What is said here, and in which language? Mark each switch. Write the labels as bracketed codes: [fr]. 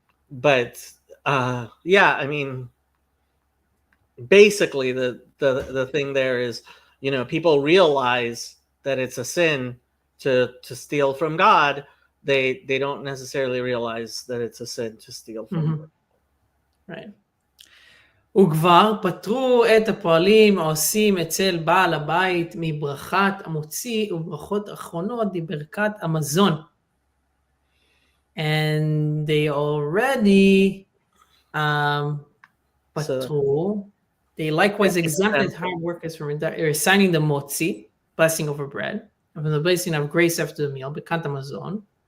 [en] But yeah, I mean, basically the thing there is, people realize that it's a sin to steal from God. They don't necessarily realize that it's a sin to steal from God. Right. [he] וכבר פטרו את הפועלים העושים אצל בעל הבית מברכת המוציא וברכות אחרונות בברכת המזון. [en] And they already פטרו. They likewise exempted hard workers from assigning the motzi, blessing over bread, and from the blessing of grace after the meal, ברכת המזון.